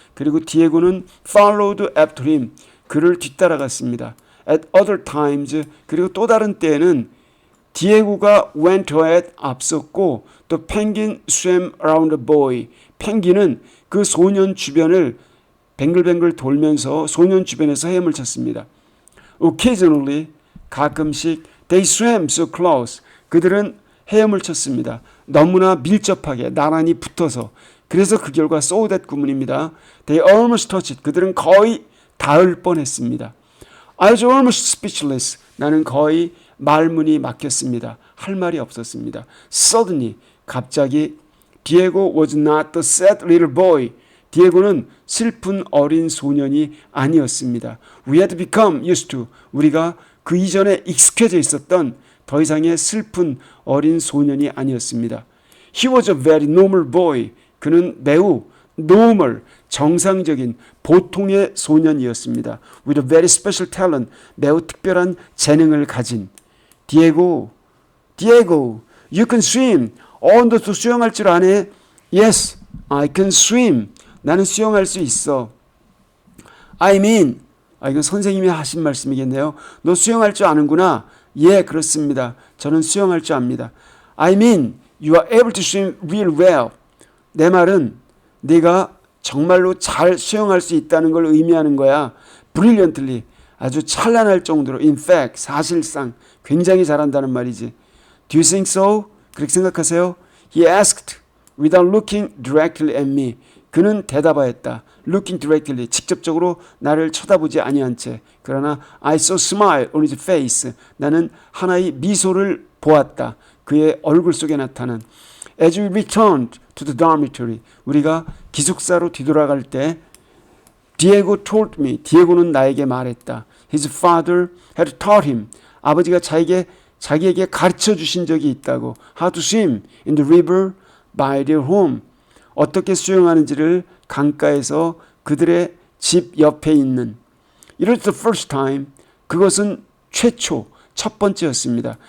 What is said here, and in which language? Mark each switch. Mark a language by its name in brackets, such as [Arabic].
[Korean] 그리고 디에고는 [English] followed after him, [Korean] 그를 뒤따라갔습니다. [English] At other times, [Korean] 그리고 또 다른 때에는 디에고가 [English] went ahead, [Korean] 앞섰고 또 [English] penguin swam around the boy, [Korean] 펭귄은 그 소년 주변을 뱅글뱅글 돌면서 소년 주변에서 헤엄을 쳤습니다. [English] Occasionally, [Korean] 가끔씩 [English] they swam so close, [Korean] 그들은 헤엄을 쳤습니다. 너무나 밀접하게 나란히 붙어서. 그래서 그 결과 so that 구문입니다. [English] They almost touched, [Korean] 그들은 거의 닿을 뻔했습니다. [English] I was almost speechless, [Korean] 나는 거의 말문이 막혔습니다. 할 말이 없었습니다. [English] Suddenly, [Korean] 갑자기 [English] Diego was not the sad little boy. [Korean] 디에고는 슬픈 어린 소년이 아니었습니다. [English] We had become used to, [Korean] 우리가 그 이전에 익숙해져 있었던 더 이상의 슬픈 어린 소년이 아니었습니다. [English] He was a very normal boy. [Korean] 그는 매우 normal, 정상적인 보통의 소년이었습니다. [English] With a very special talent, [Korean] 매우 특별한 재능을 가진. [English] 디에고, you can swim. [Korean] 너 수영할 줄 아네? [English] Yes, I can swim. [Korean] 나는 수영할 수 있어. [English] I mean, [Korean] 이건 선생님이 하신 말씀이겠네요. 너 수영할 줄 아는구나. 예, 그렇습니다. 저는 수영할 줄 압니다. [English] I mean, you are able to swim real well. [Korean] 내 말은 네가 정말로 잘 수영할 수 있다는 걸 의미하는 거야. [English] Brilliantly, [Korean] 아주 찬란할 정도로. [English] In fact, [Korean] 사실상 굉장히 잘한다는 말이지. [English] Do you think so? [Korean] 그렇게 생각하세요? [English] He asked without looking directly at me. [Korean] 그는 대답하였다. [English] Looking directly. [Korean] 직접적으로 나를 쳐다보지 아니한 채. 그러나 [English] I saw a smile on his face. [Korean] 나는 하나의 미소를 보았다. 그의 얼굴 속에 나타난. [English] As we returned to the dormitory. [Korean] 우리가 기숙사로 뒤돌아갈 때 [English] Diego told me. [Korean] 디에고는 나에게 말했다. [English] His father had taught him. [Korean] 아버지가 자기에게 가르쳐 주신 적이 있다고. [English] How to swim in the river by their home. [Korean] 어떻게 수영하는지를 강가에서 그들의 집 옆에 있는. [English] It was the first time. [Korean] 그것은 최초, 첫 번째였습니다.